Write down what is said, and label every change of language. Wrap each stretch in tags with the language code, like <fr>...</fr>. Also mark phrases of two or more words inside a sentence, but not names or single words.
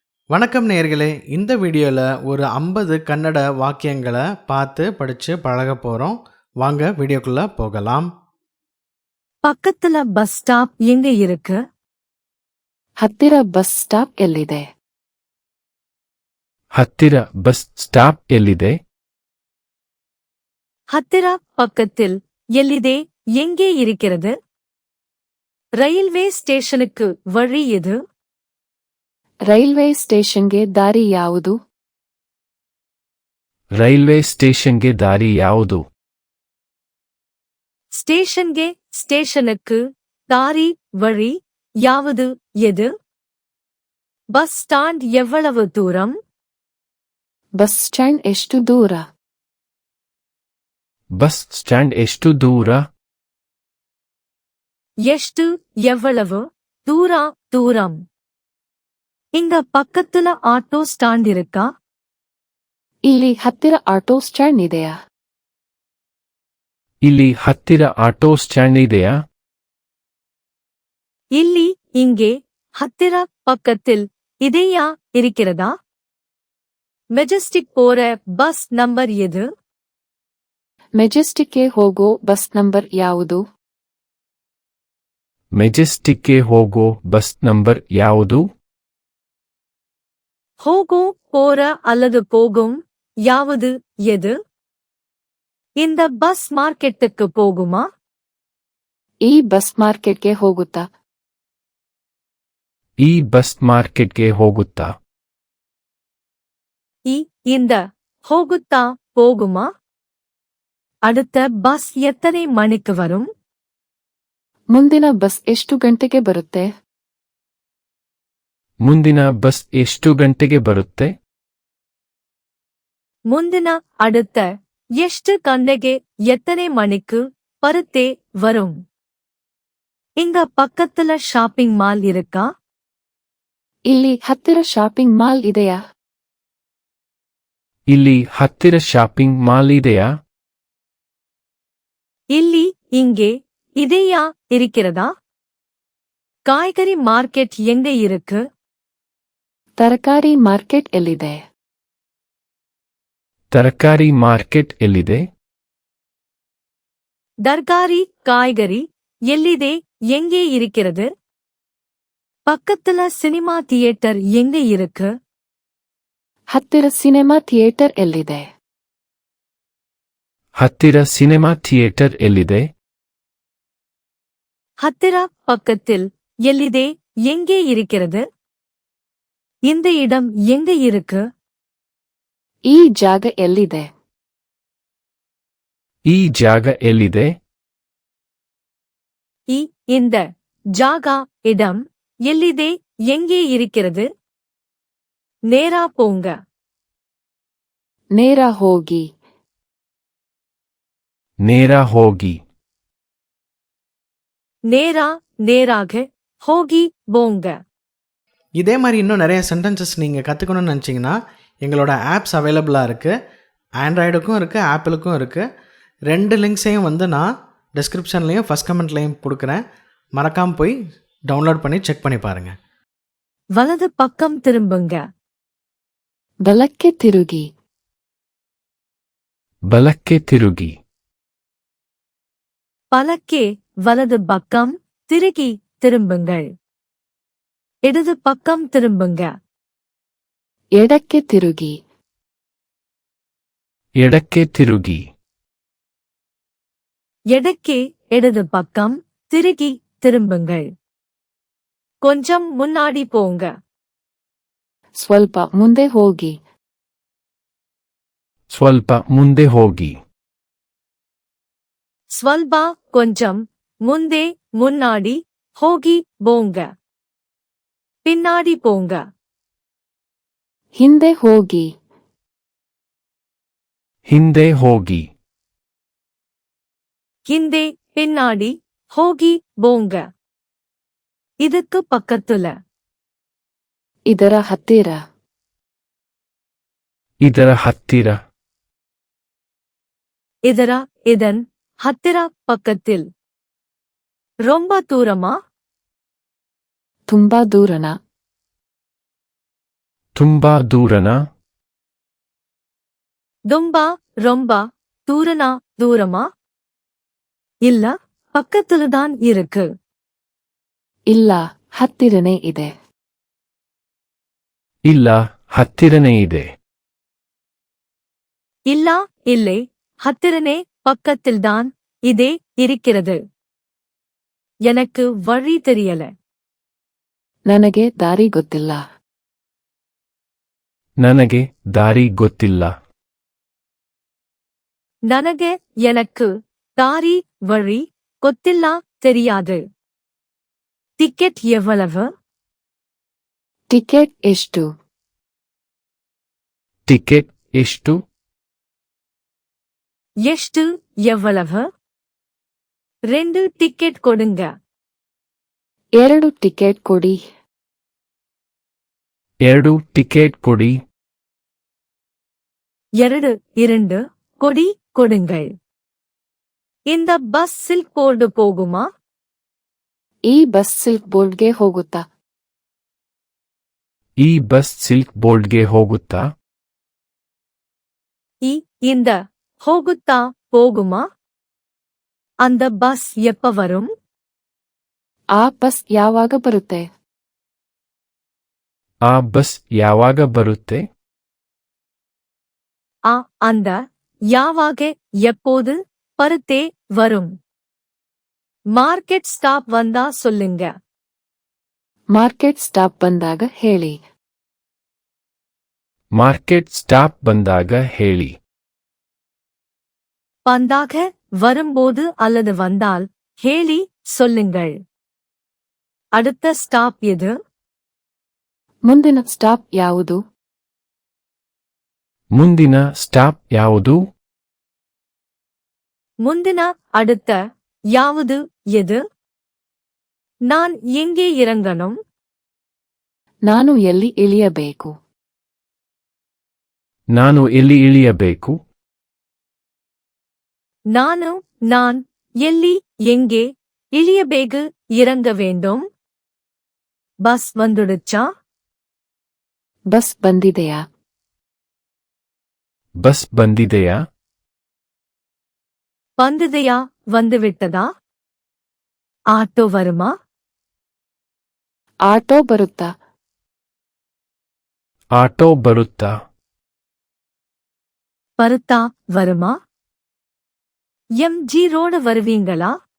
<ta>வணக்கம் நேயர்களே, இந்த வீடியோவில் ஒரு 50 கன்னட வாக்கியங்களை பார்த்து படித்து பழக போகிறோம். வாங்க வீடியோக்குள்ளே போகலாம். பக்கத்துல பஸ் ஸ்டாப் எங்க இருக்கு?</ta> <kn>ಹತ್ತಿರ ಬಸ್ ಸ್ಟಾಪ್ ಎಲ್ಲಿದೆ? ಹತ್ತಿರ ಬಸ್ ಸ್ಟಾಪ್ ಎಲ್ಲಿದೆ?</kn> <ta>ಹತ್ತಿರ பக்கத்தில் எல்லிதே எங்கே இருக்கிறது? ரயில்வே ஸ்டேஷனுக்கு வழி எது?</ta> <kn>ರೈಲ್ವೆ ಸ್ಟೇಷನ್ಗೆ ದಾರಿ ಯಾವುದು? ರೈಲ್ವೆ ಸ್ಟೇಷನ್ಗೆ ದಾರಿ ಯಾವುದು?</kn> <ta>ஸ்டேஷன்ಗೆ ஸ்டேஷனுக்கு தாரி வழி யாவது எது? பஸ் ஸ்டாண்ட் எவ்வளவு தூரம்?</ta> <kn>ಬಸ್ ಸ್ಟ್ಯಾಂಡ್ ಎಷ್ಟು ದೂರ? ಬಸ್ ಸ್ಟ್ಯಾಂಡ್ ಎಷ್ಟು ದೂರ?</kn> <ta>ಎಷ್ಟು எவ்வளவு தூரம். இங்க பக்கத்துல ஆட்டோ ஸ்டாண்ட் இருக்கா?</ta> <kn>ಇಲ್ಲಿ ಹತ್ತಿರ ಆಟೋ ಸ್ಟ್ಯಾಂಡ್ ಇದೆಯಾ? ಇಲ್ಲಿ ಹತ್ತಿರ ಆಟೋ ಸ್ಟ್ಯಾಂಡ್ ಇದೆಯಾ?</kn> <ta>ಇಲ್ಲಿ இங்கே ಹತ್ತಿರ பக்கத்தில் இதையா இருக்கிறதா? மெஜஸ்டிக் போற பஸ் நம்பர் எது?</ta> <kn>ಮೆಜೆಸ್ಟಿಕ್ಗೆ ಹೋಗೋ ಬಸ್ ನಂಬರ್ ಯಾವುದು? ಮೆಜೆಸ್ಟಿಕ್ಗೆ ಹೋಗೋ ಬಸ್ ನಂಬರ್ ಯಾವುದು?</kn> <ta>ಹೋಗೋ போற அல்லது போகும் யாவது எது? இந்த பஸ் மார்க்கெட்டுக்கு போகுமா?</ta> <kn>ಈ ಬಸ್ ಮಾರ್ಕೆಟ್ಗೆ ಹೋಗುತ್ತಾ? ಈ ಬಸ್ ಮಾರ್ಕೆಟ್ಗೆ ಹೋಗುತ್ತಾ?</kn> <ta>இந்த ಹೋಗುತ್ತಾ போகுமா? அடுத்த பஸ் எத்தனை மணிக்கு வரும்?</ta> <kn>ಮುಂದಿನ ಬಸ್ ಎಷ್ಟು ಗಂಟೆಗೆ ಬರುತ್ತೆ? ಮುಂದಿನ ಬಸ್ ಎಷ್ಟು ಗಂಟೆಗೆ ಬರುತ್ತೆ?</kn> <ta>ಮುಂದಿನ அடுத்த</ta> <kn>ಎಷ್ಟು ಗಂಟೆಗೆ</kn> <ta>எத்தனை மணிக்கு பருத்தே வரும்? இங்க பக்கத்துல ஷாப்பிங் மால் இருக்கா?</ta> <kn>ಇಲ್ಲಿ ಹತ್ತಿರ ಶಾಪಿಂಗ್ ಮಾಲ್ ಇದೆಯಾ? ಇಲ್ಲಿ ಹತ್ತಿರ ಶಾಪಿಂಗ್ ಮಾಲ್ ಇದೆಯಾ?</kn> <ta>ಇಲ್ಲಿ இங்கே இதையா இருக்கிறதா? காய்கறி மார்க்கெட் எங்க இருக்கு?</ta> <kn>ತರಕಾರಿ ಮಾರ್ಕೆಟ್ ಎಲ್ಲಿದೆ? ತರಕಾರಿ ಮಾರ್ಕೆಟ್ ಎಲ್ಲಿದೆ?</kn> <ta>தர்காரி காய்கறி எல்லிதே எங்கே இருக்கிறது? பக்கத்துல சினிமா தியேட்டர் எங்க இருக்கு?</ta> <kn>ಹತ್ತಿರ ಸಿನೆಮಾ ಥಿಯೇಟರ್ ಎಲ್ಲಿದೆ? ಹತ್ತಿರ ಸಿನೆಮಾ ಥಿಯೇಟರ್ ಎಲ್ಲಿದೆ?</kn> <ta>ஹத்திரா பக்கத்தில் எல்லிதே எங்கே இருக்கிறது? இந்த இடம் எங்க இருக்கு?</ta> <kn>ಈ ಜಾಗ ಎಲ್ಲಿದೆ? ಈ ಜಾಗ ಎಲ್ಲಿದೆ?</kn> <ta>இந்த ஜாகா இடம் எல்லிதே எங்கே இருக்கிறது? நேரா போங்க.</ta> <kn>ನೇರ ಹೋಗಿ. ನೇರ ಹೋಗಿ.</kn> <ta>நேரா நேராக ஹோகி போங்க. இதே மாதிரி இன்னும் நிறைய சென்டென்சஸ் நீங்கள் கற்றுக்கணும்னு நினச்சிங்கன்னா எங்களோட ஆப்ஸ் அவைலபிளாக இருக்குது. ஆண்ட்ராய்டுக்கும் இருக்குது, ஆப்பிளுக்கும் இருக்குது. 2 லிங்க்ஸையும் நான் டிஸ்கிரிப்ஷன்லேயும் ஃபஸ்ட் கமெண்ட்லேயும் கொடுக்குறேன். மறக்காமல் போய் டவுன்லோட் பண்ணி செக் பண்ணி பாருங்கள். வலது பக்கம் திரும்புங்க.</ta> <kn>ಬಲಕ್ಕೆ ತಿರುಗಿ. ಬಲಕ್ಕೆ ತಿರುಗಿ.</kn> <ta>பலக்கே வலது பக்கம் திருகி திரும்புங்கள். இடது பக்கம் திரும்புங்க.</ta> <kn>ಎಡಕ್ಕೆ ತಿರುಗಿ. ಎಡಕ್ಕೆ ತಿರುಗಿ.</kn> <ta>எடக்கே இடது பக்கம் திருகி திரும்புங்கள். கொஞ்சம் முன்னாடி போங்க.</ta> <kn>ಸ್ವಲ್ಪ ಮುಂದೆ ಹೋಗಿ. ಸ್ವಲ್ಪ ಮುಂದೆ ಹೋಗಿ.</kn> <ta>ஸ்வல்பா கொஞ்சம் முந்தே முன்னாடி ஹோகி போங்க. பின்னாடி போங்க.</ta> <kn>ಹಿಂದೆ ಹೋಗಿ. ಹಿಂದೆ ಹೋಗಿ.</kn> <ta>ஹிந்தே பின்னாடி ஹோகி போங்க. இதுக்கு பக்கத்துல.</ta> <kn>ಇದರ ಹತ್ತಿರ. ಇದರ ಹತ್ತಿರ.</kn> <ta>இதர இதன் ஹத்திர பக்கத்தில். ரொம்ப தூரமா?</ta> <kn>ತುಂಬಾ ದೂರನ? ತುಂಬಾ ದೂರನಾ?</kn> <ta>ரொம்ப ரொம்ப தூரனா தூரமா? இல்ல பக்கத்துலதான் இருக்கு.</ta> <kn>ಇಲ್ಲ, ಹತ್ತಿರನೇ ಇದೆ. ಇಲ್ಲ, ಹತ್ತಿರನೇ ಇದೆ.</kn> <ta>இல்ல இல்லை ஹத்திரனே பக்கத்தில்தான் இதே இருக்கிறது. எனக்கு வழி தெரியல.</ta> <kn>ನನಗೆ ದಾರಿ ಗೊತ್ತಿಲ್ಲ. ನನಗೆ ದಾರಿ ಗೊತ್ತಿಲ್ಲ.</kn> <ta>ನನಗೆ எனக்கு தாரி வழி ಗೊತ್ತಿಲ್ಲ தெரியாது. டிக்கெட் எவ்வளவு?</ta> <kn>ಟಿಕೆಟ್ ಎಷ್ಟು? ಟಿಕೆಟ್ ಎಷ್ಟು?</kn> <ta>ಎಷ್ಟು எவ்வளவு? 2 டிக்கெட் கொடுங்க.</ta> <kn>2 ಟಿಕೆಟ್ ಕೊಡಿ. 2 ಟಿಕೆಟ್ ಕೊಡಿ.</kn> <ta>2 கொடி கொடுங்கள். இந்த பஸ் சில்க் போர்டு போகுமா?</ta> <kn>ಈ ಬಸ್ ಸಿಲ್ಕ್ ಬೋರ್ಡ್ಗೆ ಹೋಗುತ್ತಾ? ಈ ಬಸ್ ಸಿಲ್ಕ್ ಬೋರ್ಡ್ಗೆ ಹೋಗುತ್ತಾ?</kn> <ta>இந்த ಹೋಗುತ್ತಾ போகுமா? அந்த பஸ் எப்ப வரும்?</ta> <kn>ಆ ಬಸ್ ಯಾವಾಗ ಬರುತ್ತೆ? ಆ ಬಸ್ ಯಾವಾಗ ಬರುತ್ತೆ?</kn> <ta>அந்த யாவாக எப்போது பருத்தே வரும். மார்க்கெட் ஸ்டாப் வந்தா சொல்லுங்க.</ta> <kn>ಮಾರ್ಕೆಟ್ ಸ್ಟಾಪ್ ಬಂದಾಗ ಹೇಳಿ. ಮಾರ್ಕೆಟ್ ಸ್ಟಾಪ್ ಬಂದಾಗ ಹೇಳಿ.</kn> <ta>வந்தாக வரும்போது அல்லது வந்தால் ಹೇಳಿ சொல்லுங்கள். அடுத்த ஸ்டாப் எது?</ta> <kn>ಮುಂದಿನ ಸ್ಟಾಪ್ ಯಾವುದು? ಮುಂದಿನ ಸ್ಟಾಪ್ ಯಾವುದು?</kn> <ta>ಮುಂದಿನ அடுத்த ಯಾವುದು எது? நான் எங்கே இறங்கணும்?</ta> <kn>ನಾನು ಎಲ್ಲಿ ಇಳಿಯಬೇಕು? ನಾನು ಎಲ್ಲಿ ಇಳಿಯಬೇಕು?</kn> <ta>நான் எல்லி எங்கே இழியபேகு இறங்க வேண்டும்? பஸ் வந்துடுச்சா?</ta> <kn>ಬಸ್ ಬಂದಿದೆಯಾ? ಬಸ್ ಬಂದಿದೆಯಾ?</kn> <ta>வந்துதையா வந்துவிட்டதா? ஆட்டோ வருமா?</ta> <kn>ಆಟೋ ಬರುತ್ತಾ? ಆಟೋ ಬರುತ್ತಾ?</kn> <ta>பருத்தா வருமா? எம்ஜி ரோடு வருவீங்களா?</ta>